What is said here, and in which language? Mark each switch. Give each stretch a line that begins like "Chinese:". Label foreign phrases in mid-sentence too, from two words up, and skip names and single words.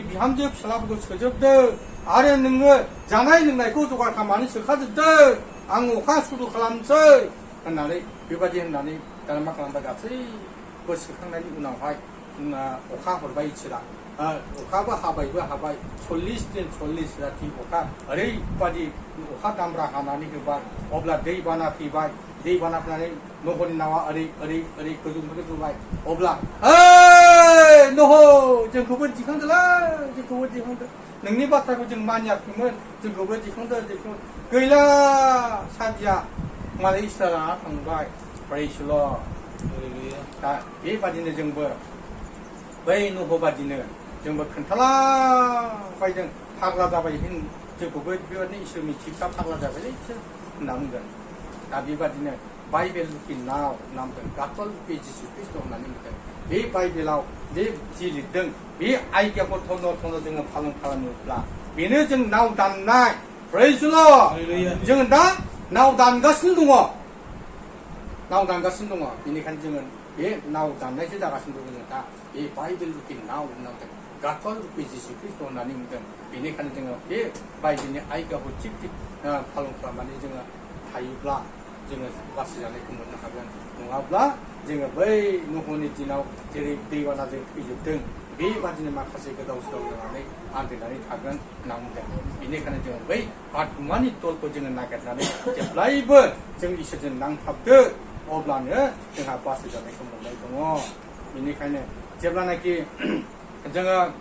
Bodo: बिहामजो फिसालाफोरखौ सोजोबदो आरो नोङो जानाय लोंनायखौ जगार खालामनानै सोखाजोबदो आं अखा सुरु खालामसै होननानै बेबायदि होननानै दाना मा खालामबाय गासैबो सोखांनायनि उनावहाय अखा हरबाय इसोरा अखाबो हाबायबो हाबाय 40 दिन 40 राति अखा ओरैबायदि अखा दामब्रा हानानै होबाय अब्ला दैबाना फैबाय दैबाना फैनानै नहरनि नावा ओरै गोजौनिफ्राय गोजौबाय अब्ला 너호 जोंखौबो दिखांदोलाय जोंखौबो दिखांदो नोंनि बाथ्राखौ जों मानियाखैमोन जोंखौबो दिखांदो जोंखौ गैला सादिया मालाय इसोरा थांबाय praise
English: the Lord
Bodo: दा बेबादिनो जोंबो बै नह बादिनो जोंबो खोन्थालाबायदों फाग्ला जाबाय जोंखौबो बेबादिनो इसोरनि थिफ्रा फाग्ला जाबायलै इसोर होनना बुंगोन दा बेबादिनो बाइबेल लुकि नाव नामदों गाथल लुकि जिसु ख्रिस्ट' होननानै बुंदों बे बाइबेलाव बे जि लिरदों बे आयदाखौ थन' जोङो फालन खालामोब्ला बेनो जों नाव दाननाय
English: praise the Lord
Bodo: जों दा नाव दानगासिनो दङ नाव दानगासिनो दङ बेनिखायनो जोङो बे नाव दाननायसो जागासिनो दङ दा बे बाइबेल लुकि नाव होननांदों गाथल लुकि जिसु ख्रिस्ट' होननानै बुंदों बेनिखायनो जोङो बे बाइबेलनि आयदाखौ थिग फालन खालामनानै जोङो थायोब्ला जोङो बासिजानायखौ मोननो हागोन नङाब्ला जोङो बै नहनि दिनाव जेरै दैबानाजों थैजोबदों बेबादिनो माखासे गोदाव सोराव जानानै आन्दायनानै थागोन होनना बुंदों बेनिखायनो जोङो बै आत्मानि दलखौ जोङो नागिरनानै जेब्लायबो जों इसोरजों नांथाबदो अब्लानो जोंहा बासिजानायखौ मोननाय दङ बेनिखायनो जेब्लानाखि जोङो